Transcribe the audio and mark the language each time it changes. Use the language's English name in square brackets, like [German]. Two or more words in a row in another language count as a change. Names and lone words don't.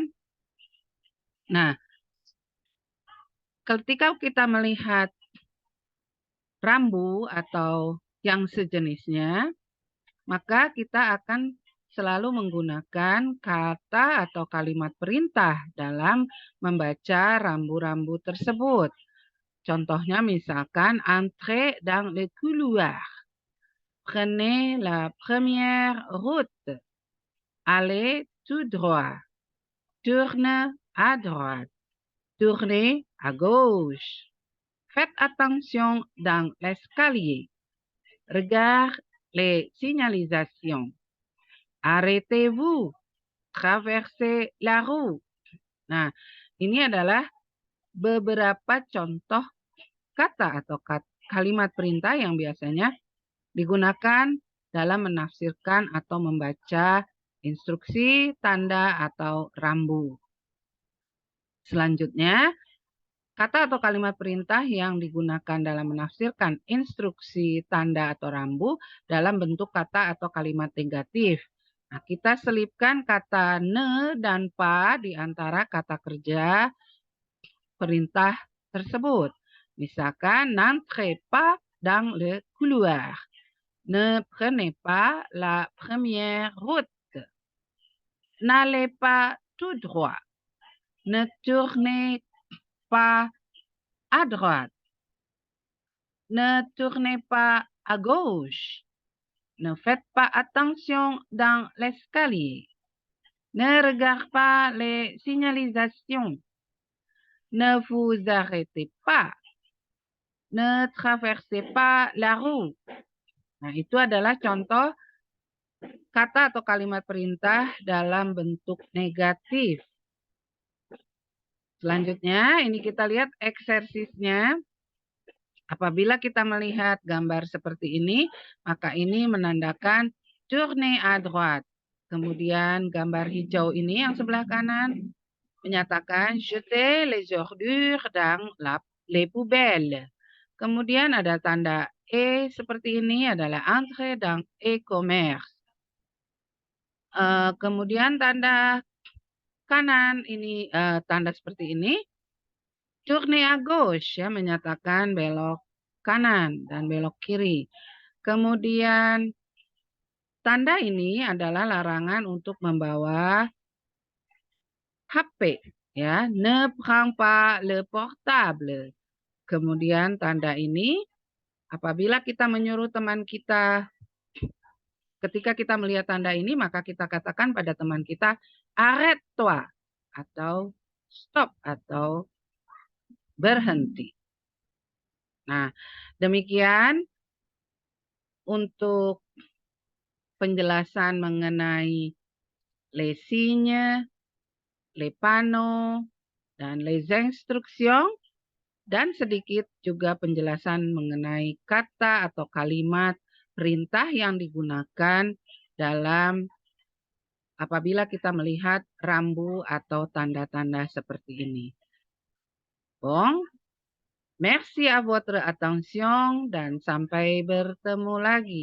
[Indonesian] Nah, ketika kita melihat rambu atau yang sejenisnya, maka kita akan selalu menggunakan kata atau kalimat perintah dalam membaca rambu-rambu tersebut. Contohnya misalkan, [French] entrez dans le couloir. Prenez la première route. Allez tout droit. Tourne à droite. Tournez à gauche. Faites attention dans l'escalier. Regarde les signalisations. Arrêtez-vous. Traversez la rue. [Indonesian] Nah, ini adalah beberapa contoh kata atau kalimat perintah yang biasanya digunakan dalam menafsirkan atau membaca instruksi, tanda, atau rambu. Selanjutnya, kata atau kalimat perintah yang digunakan dalam menafsirkan instruksi, tanda, atau rambu dalam bentuk kata atau kalimat negatif. Nah, kita selipkan kata ne dan pa di antara kata kerja perintah tersebut. Misalkan, [French] n'entrez pas dans le couloir. Ne prenez pas la première route. N'allez pas tout droit. Ne tournez pas à droite. Ne tournez pas à gauche. Ne faites pas attention dans l'escalier. Ne regardez pas les signalisations. Ne vous arrêtez pas. Ne traversez pas la rue. [Indonesian] Nah, itu adalah contoh kata atau kalimat perintah dalam bentuk negatif. Selanjutnya, ini kita lihat eksersisnya. Apabila kita melihat gambar seperti ini, maka ini menandakan [French] tourner à droite. [Indonesian] Kemudian gambar hijau ini yang sebelah kanan menyatakan [French] jeter les ordures dans les poubelles. [Indonesian] Kemudian ada tanda E seperti ini adalah [French] entrer dans e-commerce. [Indonesian] Kemudian tanda kanan ini tanda seperti ini. [French] Tourner à gauche [Indonesian] ya menyatakan belok kanan dan belok kiri. Kemudian tanda ini adalah larangan untuk membawa HP ya, [French] ne prends pas le portable. [Indonesian] Kemudian tanda ini apabila kita menyuruh teman kita, ketika kita melihat tanda ini maka kita katakan pada teman kita arrête-toi atau stop atau berhenti. Nah, demikian untuk penjelasan mengenai [French] les signes, les panneaux, [Indonesian] dan [French] les instructions, [Indonesian] dan sedikit juga penjelasan mengenai kata atau kalimat perintah yang digunakan dalam apabila kita melihat rambu atau tanda-tanda seperti ini. [French] Bon, merci à votre attention [Indonesian] dan sampai bertemu lagi.